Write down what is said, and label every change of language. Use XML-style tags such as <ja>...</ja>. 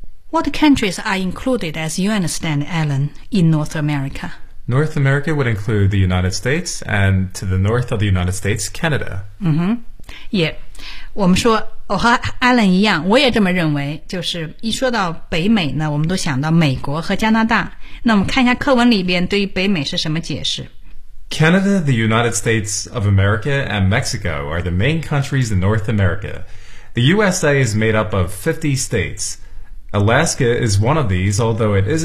<en>What countries are included, as you understand, Alan, in North America? North America would include the United States and to the north of the United States, Canada. Mm-hmm. Yeah.</en> <zh>我们说，我和 Alan 一样，我也这么认为，就是一说到北美呢，我们都想到美国和加拿大。那我们看一下课文里边对于北美是什么解释。</zh> <en>Canada, the United States of America, and Mexico are the main countries in North America. The USA is made up of 50 states. Alaska is one of these, although it isn't</en>